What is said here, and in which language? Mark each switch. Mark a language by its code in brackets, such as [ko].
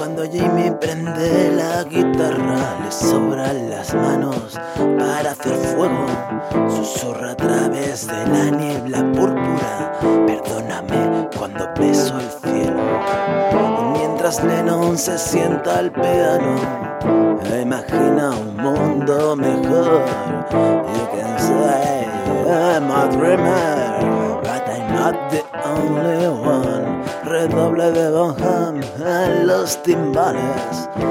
[es] Jimmy prende la guitarra, le sobran las manos para hacer fuego. Susurra a través de la niebla púrpura, perdóname cuando beso el cielo. Y mientras Lennon se sienta al piano, imagina un mundo mejor. [en] You can say I'm a dreamer, but I'm not the only one. [es] Redoble de Bonham en los timbales.